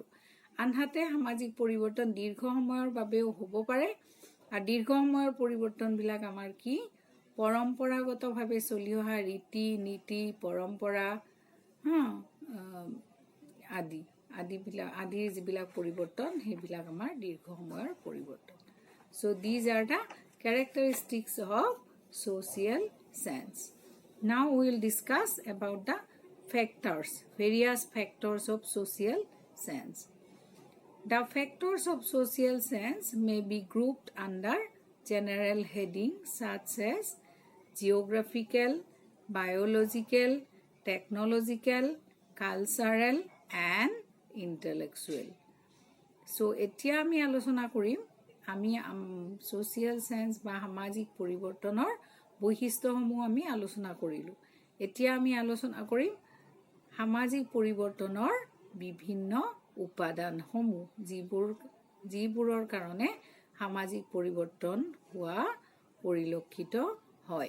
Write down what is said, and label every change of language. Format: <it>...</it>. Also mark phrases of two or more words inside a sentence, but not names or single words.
<as>আনহাতে সামাজিক পৰিৱৰ্তন দীৰ্ঘ সময়ৰ বাবেও হ'ব পাৰে, আৰু দীৰ্ঘ সময়ৰ পৰিৱৰ্তনবিলাক আমাৰ কি? পৰম্পৰাগতভাৱে চলি অহা ৰীতি নীতি, পৰম্পৰা আদিৰ যিবিলাক পৰিৱৰ্তন, সেইবিলাক আমাৰ দীৰ্ঘ সময়ৰ পৰিৱৰ্তন.</as> <en>So these are the characteristics of social sense. Now we will discuss about the factors, various factors of social sense. The factors of social sense may be grouped under general headings such as geographical, biological, technological, cultural and intellectual.</en> <as>So এতিয়া আমি আলোচনা কৰিম আমি</as> <en>social sense</en> <as>বা সামাজিক পৰিৱৰ্তনৰ বৈশিষ্ট্যসমূহ আমি আলোচনা কৰিলো। এতিয়া আমি আলোচনা কৰিম সামাজিক পৰিৱৰ্তনৰ বিভিন্ন উপাদানসমূহ যিবোৰৰ কাৰণে সামাজিক পৰিৱৰ্তন হোৱা পৰিলক্ষিত হয়।</as>